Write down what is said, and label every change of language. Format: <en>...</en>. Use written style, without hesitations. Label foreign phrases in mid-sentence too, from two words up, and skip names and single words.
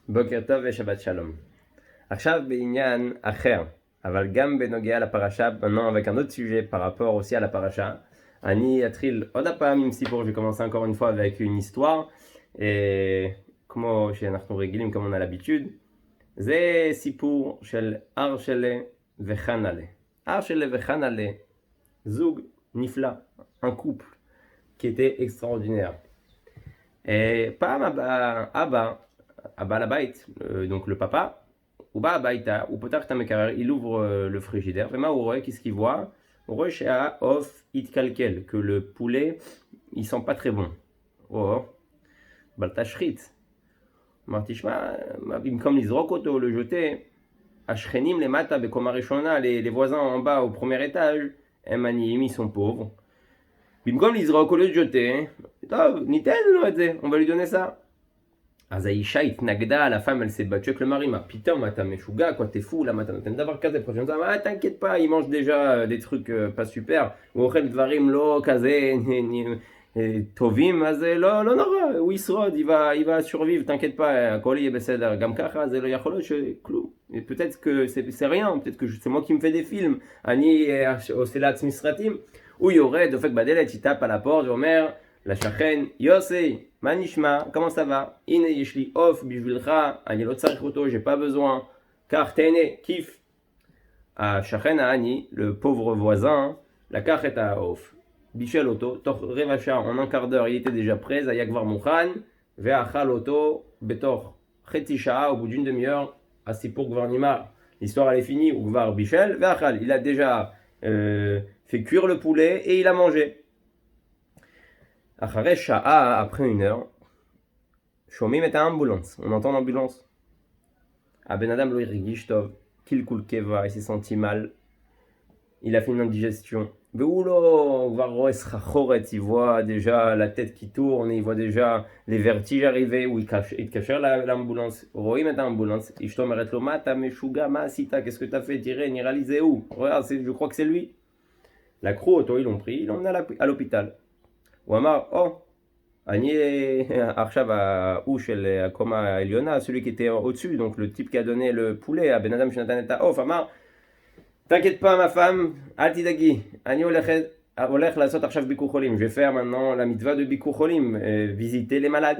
<he>בוקר טוב ושבת שלום. עכשיו בעניין אחר, אבל גם בנוגע לפרשה,</he> <fr>maintenant avec un autre sujet par rapport aussi à la paracha.</fr> <he>אני אתחיל עוד הפעם עם סיפור,</he> <fr>je vais commencer encore une fois avec une histoire,</fr> <he>כמו שאנחנו רגילים,</he> <fr>comme on a l'habitude.</fr> <he>זה סיפור של ארשלה וחנלה. ארשלה וחנלה, זוג נפלא,</he> <fr>un couple qui était extraordinaire.</fr> <he>פעם אבא הבעל הבית,</he> <fr>donc le papa,</fr> <he>הוא בא הביתה, הוא פותח את המקרר,</he> <fr>il ouvre le frigidaire,</fr> <he>ומה הוא רואה?</he> <fr>Qu'est-ce qu'il voit?</fr> <he>הוא רואה שהעוף התקלקל,</he> <fr>que le poulet, il sent pas très bon.</fr> <he>או, בלטה שחית. אמרתי, שמע, במקום לזרוק אותו,</he> <fr>le jeter,</fr> <he>השכנים למטה בקומה ראשונה,</he> <fr>les voisins en bas au premier étage,</fr> <he>הם עניים,</he> <fr>ils sont pauvres.</fr> <he>במקום לזרוק או</he> <fr>le jeter,</fr> <he>טוב, ניתן לו את זה,</he> <fr>on va lui donner ça.</fr> <he>אז האישה התנגדה,</he> <fr>la femme elle s'est battue avec le mari,</fr> <he>מה פתאום אתה משוגע,</he> <fr>quoi, t'es fou,</fr> <he>למה אתה נותן דבר כזה,</he> <fr>prochaine fois, ah, t'inquiète pas, il mange déjà des trucs pas super,</fr> <he>הוא אוכל דברים לא כזה טובים, אז לא נורא, הוא ישרוד,</he> <fr>il va survivre, t'inquiète pas,</fr> <he>הכל יהיה בסדר, גם ככה זה לא יכול להיות שכלום,</he> <fr>peut-être que c'est rien, peut-être que c'est moi qui me fais des films,</fr> <he>אני עושה לעצמי סרטים, הוא יורד, דופק בדלת,</he> <fr>il tape à la porte,</fr> <he>ואומר, לשכן, יוסי, מה נשמע?</he> <fr>comment ça va?</fr> <he>הנה יש לי עוף בשבילך, אני לא צריך אותו,</he> <fr>j'ai pas besoin,</fr> <he>קח תהנה, כיף. השכן העני,</he> <fr>le pauvre voisin,</fr> <he>לקח את העוף, בישל אותו, תוך רבע שעה,</he> <fr>en un quart d'heure, il était déjà prêt,</fr> <he>זה היה כבר מוכן, ואכל אותו בתוך חצי שעה,</he> <fr>au bout d'une demi-heure,</fr> <he>הסיפור כבר נגמר.</he> <fr>l'histoire elle est finie,</fr> <he>הוא כבר בישל ואכל,</he> <fr>il a déjà fait cuire le poulet et il a mangé.</fr> <he>אחרי שעה,</he> <fr>après une heure,</fr> <he>שומעים את האמבולנס,</he> <fr>on entend l'ambulance.</fr> <he>הבן אדם לא הרגיש טוב, קלקול קיבה,</he> <fr>il s'est senti mal, il a fait une indigestion.</fr> <he>והוא לא כבר רואה סחרחורת,</he> <fr>il voit déjà la tête qui tourne, il voit déjà les vertiges arriver,</fr> <he>הוא התקשר לאמבולנס, רואים את האמבולנס, אשתו אומרת לו, מה אתה משוגע, מה עשית,</he> <fr>qu'est-ce que t'as fait,</fr> <he>תראה, נראה לי זה הוא,</he> <fr>regarde, je crois que c'est lui.</fr> <he>לקחו אותו,</he> <fr>ils l'ont pris, ils l'ont emmené à l'hôpital.</fr> <he>הוא אמר, אני עכשיו ההוא של הקומה העליונה,</he> <fr>celui qui était au-dessus, donc le type qui a donné le poulet,</fr> <he>הבן אדם שנתן את העוף, אמר,</he> <fr>t'inquiète pas ma femme,</fr> <he>אל תדאגי, אני הולך לעשות עכשיו ביקור חולים,</he> <fr>je vais faire maintenant la mitzvah de</fr> <he>ביקור חולים,</he> <fr>visiter les malades.</fr>